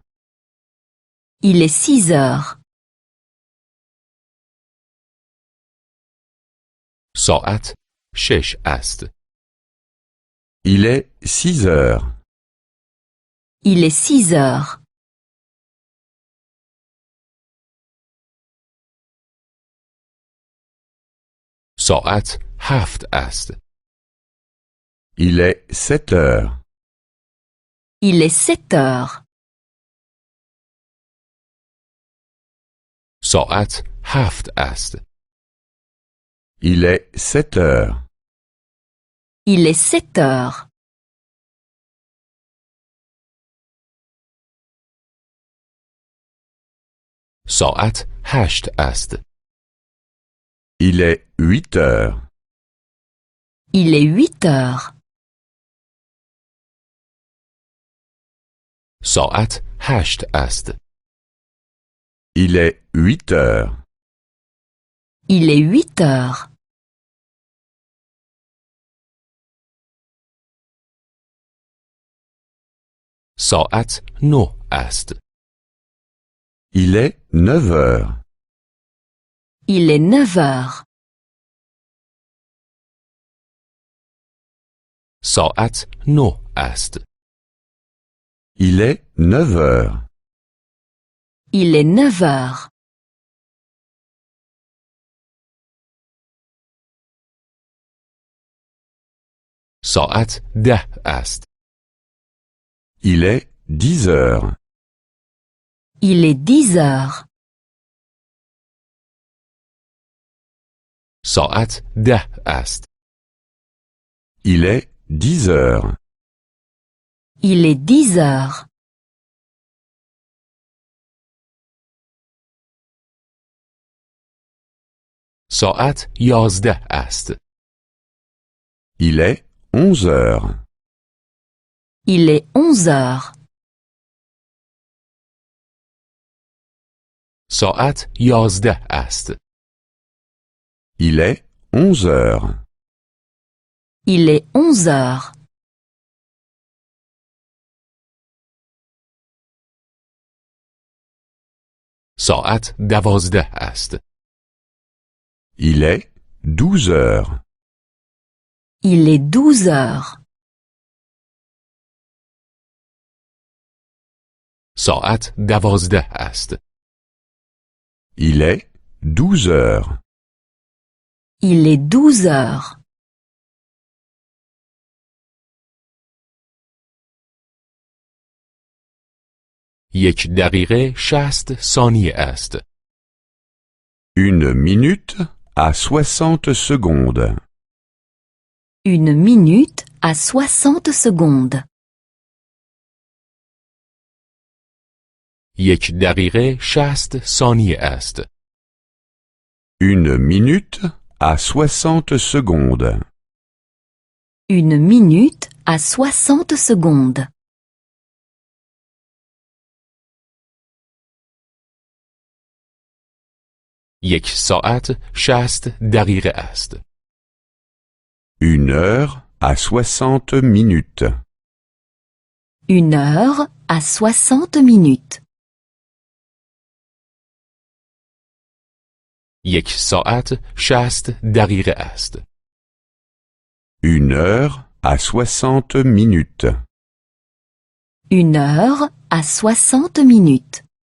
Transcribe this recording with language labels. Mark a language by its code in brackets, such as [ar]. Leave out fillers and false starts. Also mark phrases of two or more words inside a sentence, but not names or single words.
[fr] Il est 6 heures. [fa] ساعت 6 است. [fr] Il est 6 heures. Il est 6 heures. [fa] ساعت 7 است. [fr] Il est 7 heures. Il est 7 heures. [fa] ساعت 7 است. [fr] Il est 7 heures. Il est 7 heures. [fa] ساعت 8 است. [fr] Il est 8 heures. Il est 8 heures. [fa] ساعت 8 است. [fr] Il est 8 heures. Il est 8 heures. [fa] ساعت 9 است. [fr] Il est 9 heures. Il est 9 heures. [fa] ساعت 9 است. [fr] Il est 9 heures. Il est 9 heures. [fa] ساعت 10 است. [fr] Il est 10 heures. Il est 10 heures. [fa] ساعت 10 است. [fr] Il est 10 heures. Il est 10 heures. [fa] ساعت 11 است. [fr] Il est 11 heures. Il est 11 heures. [fa] ساعت 11 است. [fr] Il est 11 heures. Il est 11 heures. [fa] ساعت 12 است. [fr] Il est 12 heures. Il est 12 heures. [fa] ساعت 12 است. [fr] Il est 12 heures. Il est 12 heures. [fa] یک دقیقه 60 ثانیه است. [fr] Une minute à 60 secondes. Une minute à 60 secondes. [fa] یک دقیقه 60 ثانیه است. [fr] Une minute à 60 secondes. Une minute à 60 secondes. [fa] یک ساعت 60 دقیقه است. [fr] Une heure à 60 minutes. Une heure à 60 minutes. [fa] یک ساعت 60 دقیقه است. [fr] Une heure à 60 minutes. Une heure à 60 minutes.